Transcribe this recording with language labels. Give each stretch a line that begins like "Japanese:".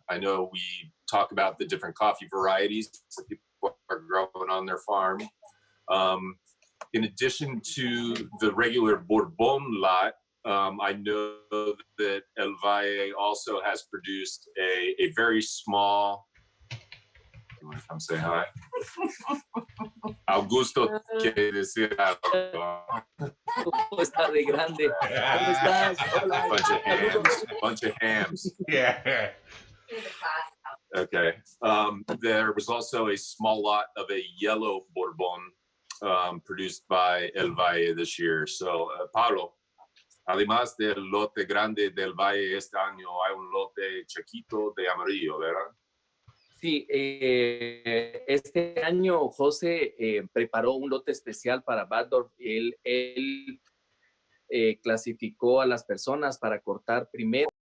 English: I know we talk about the different coffee varieties that people are growing on their farm. In addition to the regular Bourbon lot, I know that El Valle also has produced a very small. You want to come say hi?
Spanish: Augusto quiere decir algo. ¿Cómo está de grande? ¿Cómo estás? Hola.
English: Bunch of hams. Yeah. Okay. There was also a small lot of a yellow Bourbon produced by El Valle this year.
Spanish: So, Pablo, además del lote grande del Valle este año, hay un lote chiquito de amarillo, ¿verdad? Sí, este año José preparó un lote especial para Baddorf. Él clasificó a las personas para cortar primero.